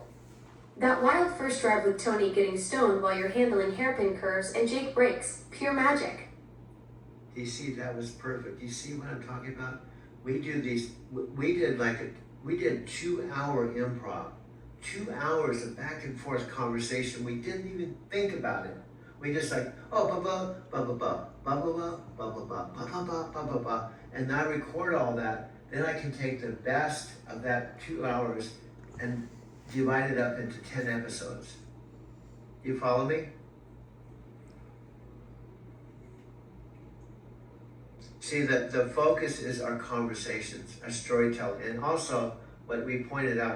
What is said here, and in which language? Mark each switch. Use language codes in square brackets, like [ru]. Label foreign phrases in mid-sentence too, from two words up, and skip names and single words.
[en] That wild first drive with Tony getting stoned while you're handling hairpin curves and Jake brakes, pure magic. Do you see, that was perfect. Do you see what I'm talking about? We did 2-hour improv. 2 hours of back and forth conversation. We didn't even think about it. We just like, oh, ba ba ba ba ba ba ba ba ba ba ba ba ba ba ba ba, and I record all that. Then I can take the best of that 2 hours and divide it up into 10 episodes. You follow me? See, the focus is our conversations, our storytelling, and also what we pointed out.